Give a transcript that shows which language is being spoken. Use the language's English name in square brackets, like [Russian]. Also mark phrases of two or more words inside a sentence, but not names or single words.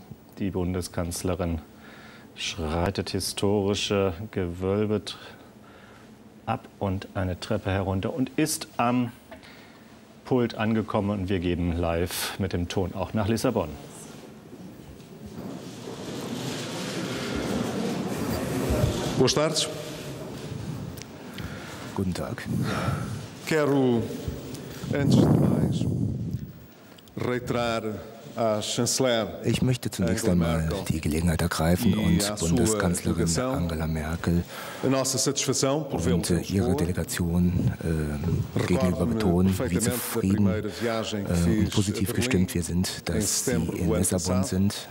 [German] Die Bundeskanzlerin schreitet historische Gewölbe ab und eine Treppe herunter und ist am Pult angekommen. Und wir geben live mit dem Ton auch nach Lissabon. [Portuguese] Boas tardes. [German] Guten Tag. [Portuguese] Quero, antes de mais, reiterar à Chanceler. [German] Ich möchte zunächst einmal die Gelegenheit ergreifen und Bundeskanzlerin Angela Merkel und ihre Delegation gegenüber betonen, wie zufrieden und positiv gestimmt wir sind, dass sie in Lissabon sind.